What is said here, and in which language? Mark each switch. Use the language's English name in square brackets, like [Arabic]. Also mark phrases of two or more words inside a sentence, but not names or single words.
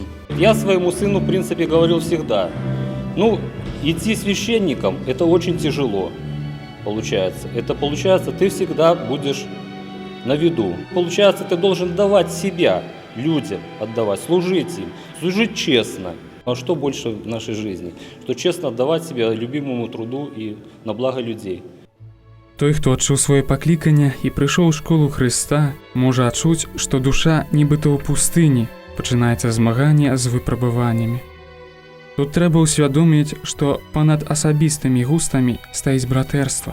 [Russian] Я своему сыну, в принципе, говорил всегда, идти священником – это очень тяжело, получается. Это получается, ты всегда будешь на виду. Получается, ты должен давать себя людям, отдавать, служить им, служить честно. А что больше в нашей жизни? Что честно отдавать себя любимому труду и на благо людей. [Belarusian] Той, хто адчуў сваё пакліканне і прыйшоў у школу Хрыста, можа адчуць, што душа нібыта ў пустыні, пачынаецца змаганне з выпрабаваннямі. Тут трэба ўсвядоміць, што панад асабістымі густамі стаіць братэрства.